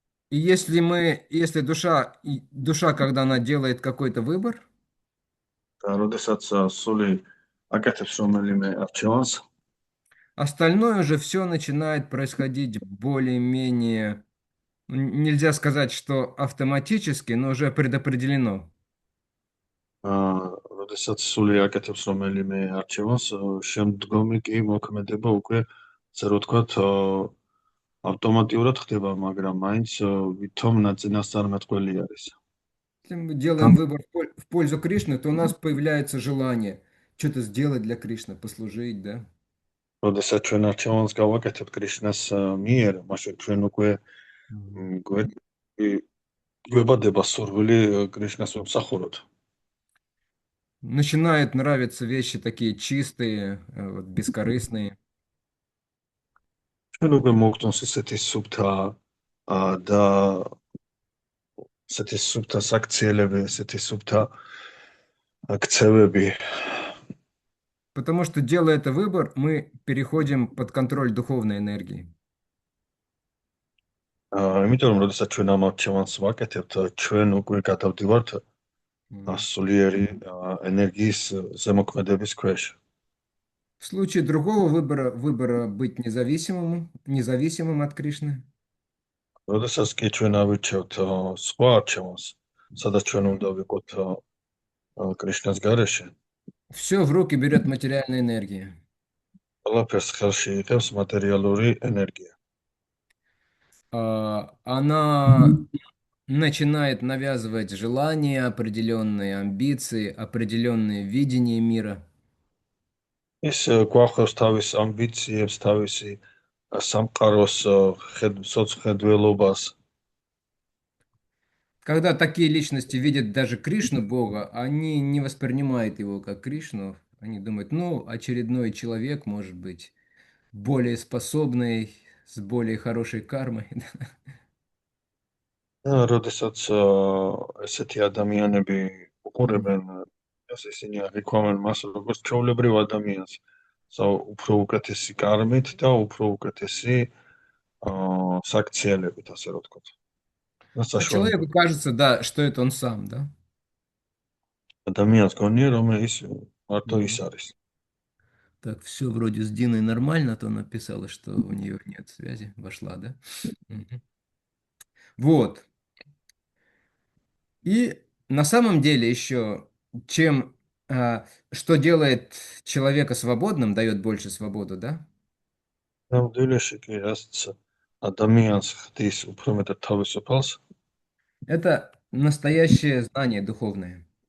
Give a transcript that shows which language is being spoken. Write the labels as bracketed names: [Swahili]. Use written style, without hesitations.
[Russian] И если душа, когда она делает какой-то выбор, [Georgian] და როდესაც სული აკეთებს რომელიმე არჩევანს, [Russian] остальное уже все начинает происходить более-менее, нельзя сказать, что автоматически, но уже предопределено. [Georgian] როდესაც სული აკეთებს რომელიმე არჩევანს, შემდგომი კი მოქმედება უკვე, ასე რომ ვთქვათ, ავტომატურად ხდება, მაგრამ მაინც ვითომ ნაწინასწარმეტყველი არის. [Russian] Если мы делаем выбор в пользу Кришны, то у нас появляется желание что-то сделать для Кришны, послужить, да? [Georgian] როდესაც ჩვენ არჩევანს გავაკეთებთ კრიშნას მიერ, მაშინ ჩვენ უკვე გვებადება სურვილი კრიშნას ვემსახუროთ. [Russian] Начинают нравиться вещи такие чистые, вот, бескорыстные. [Georgian] ჩვენ უკვე მოგწონს ესეთი სუფთა და ესეთი სუფთა საქციელები, ესეთი სუფთა ქცევები. [Russian] Потому что, делая это выбор, мы переходим под контроль духовной энергии. [Georgian] იმიტომ რომ როდესაც ჩვენ ამ არჩევანს ვაკეთებთ, ჩვენ უკვე გადავდივართ სულიერი ენერგიის ზემოქმედების ქვეშ. [Russian] В случае другого выбора быть независимым от Кришны, [Georgian] როდესაც კი ჩვენ ავირჩევთ სხვა არჩევანს, სადაც ჩვენ უნდა ვიყოთ კრიშნას გარეშე, [Russian] все в руки берет материальная энергия. [Georgian] ყველაფერს ხელში იღებს მატერიალური ენერგია. [Russian] Она начинает навязывать желания, определенные амбиции, определенные видения мира. [Georgian] ის გვახავს თავის ამბიციებს, თავისი სამყაროს სოцხედველობას. [Russian] Когда такие личности видят даже Кришну, Бога, они не воспринимают его как Кришну. Они думают, ну, очередной человек, может быть, более способный, с более хорошей кармой. [Georgian] როდესაც ესეთი ადამიანები უყურებენ, ისინი აღიქვამენ მას როგორც ჩვეულებრივ ადამიანს, უფრო უკეთესი კარმით და უფრო უკეთესი საქციელებით, ასე რომ ვთქვათ. [Russian] А человеку кажется, да, что это он сам, да? [Georgian] ადამიანს გონია, რომ ის მარტო ის არის. [Russian] Так, все вроде с Диной нормально, а то написала, что у нее нет связи. Вошла, да? Вот. И на самом деле еще, что делает человека свободным, дает больше свободу, да? [Georgian] ნამდვილში კი რაც ადამიანს ხდის უფრო მეტად თავისუფალს, [Russian] Это настоящее знание духовное.